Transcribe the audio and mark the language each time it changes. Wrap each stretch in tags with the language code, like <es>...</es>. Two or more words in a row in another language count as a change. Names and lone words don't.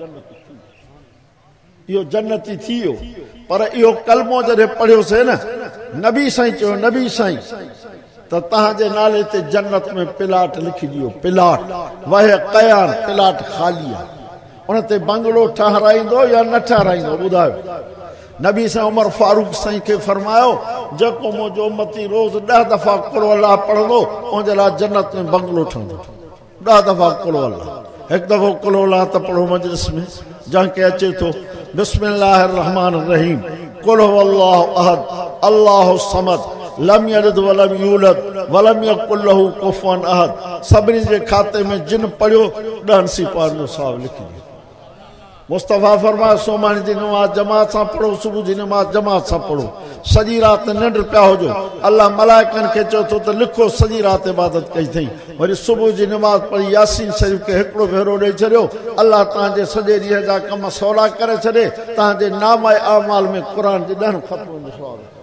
<sd>इहो जन्नती थी वियो पर इहो कलमो जॾहिं पढ़ियोसीं न नबी साईं चयो नबी साईं त तव्हांजे नाले ते जन्नत में प्लाट लिखी ॾियो प्लाट वह कयान प्लाट ख़ाली आहे उन ते बंगलो ठहिराईंदो या न ठहिराईंदो ॿुधायो नबी साईं उमर फारूक साईं खे फरमायो जेको मुंहिंजो उम्मती रोज़ 10 दफ़ा कुल अल्लाह पढ़ंदो उनजे लाइ जन्नत में बंगलो ठहंदो 10 दफ़ा कुल अल्लाह हिकु दफ़ो कुल अल्लाह त पढ़ो मजलिस में जंहिंखे अचे थो</sd> <ar>بسم الله الرحمن الرحيم قل هو الله أحد الله الصمد لم يلد ولم يولد ولم يكن له كفوا أحد</ar> <sd>सभिनी जे खाते में जिन पढ़ियो 10 सिपाह जो सवाब लिखी ॾियो मुस्तफ़ा फरमाया सोमानी जी नमाज़ जमात सां पढ़ो सुबुह जी नमाज़ जमात सां पढ़ो सॼी राति निंड पिया हुजो अल्लाह मलाइकनि खे चयो थो त लिखो सॼी राति इबादत कई अथई वरी सुबुह जी नमाज़ पढ़ी यासीन शरीफ़ खे हिकिड़ो भेरो ॾेई छॾियो अल्लाह तव्हांजे सॼे ॾींहं जा कम सवला करे छॾे तव्हांजे नामाए अमाल में क़ुर जे 10 ख़तमनि जो सवाब</sd>